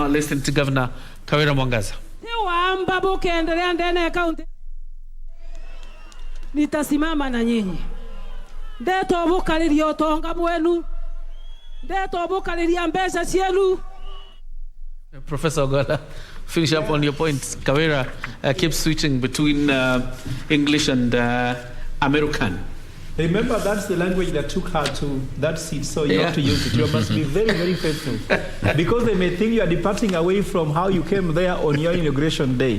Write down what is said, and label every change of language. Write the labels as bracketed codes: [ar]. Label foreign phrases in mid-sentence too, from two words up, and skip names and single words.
[en] Listen to Governor Kawira Mwangaza. [sw] Nitasimama na nyinyi. [mer] Ndeto bukaliria otonga mwenu. Ndeto bukaliria mbesa cienu. [en] Professor Ogola, finish up on your points. Kawira keeps switching between English and American. Remember, that's the language that took her to that seat, so you have to use it. You must be very, very faithful. Because they may think you are departing away from how you came there on your inauguration day.